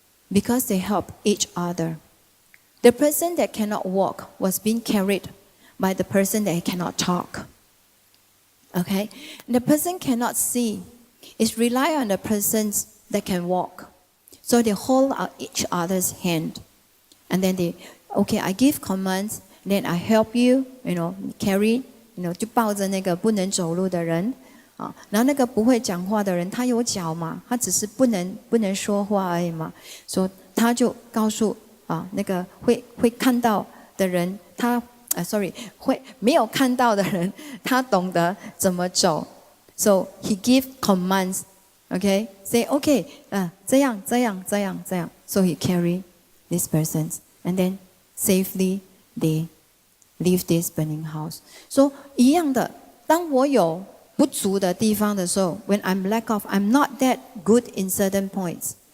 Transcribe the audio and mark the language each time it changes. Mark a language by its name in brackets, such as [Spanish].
[English] Because they help each other. The person that cannot walk was being carried by the person that cannot talk. Okay? And the person cannot see is rely on the persons that can walk. So they hold out each other's hand. And then I give commands, then I help you, carry, [Chinese] 就抱着那个不能走路的人然后那个不会讲话的人，他有脚嘛，他只是不能说话而已嘛，所以他就告诉那个会看到的人，会没有看到的人，他懂得怎么走。 [English] So he give commands, okay? Say okay, [Chinese] 这样。 [English] So he carry these persons, and then safely they leave this burning house. So [Chinese] 一样的，当我有不足的地方的时候 [English] when I'm lack of, I'm not that good in certain points.